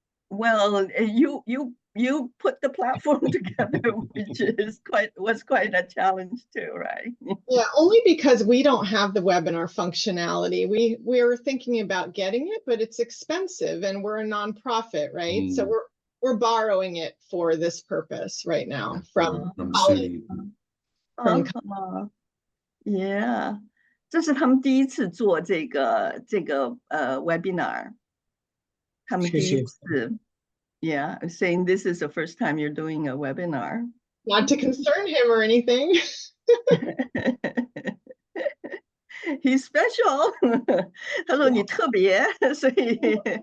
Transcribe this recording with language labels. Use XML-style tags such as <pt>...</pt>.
<en>Well, you put the platform together, which was quite a challenge too, right? Yeah, only because we don't have the webinar functionality. We're thinking about getting it, but it's expensive and we're a nonprofit, right? So we're borrowing it for this purpose right now from SUNY.</en> <zh>Yeah， 这是他们第一次做这个webinar， 他们第一次。</zh> <en>Yeah, saying this is the first time you're doing a webinar. Not to concern him or anything. He's special.</en> <zh>他说你特别，所以。</zh>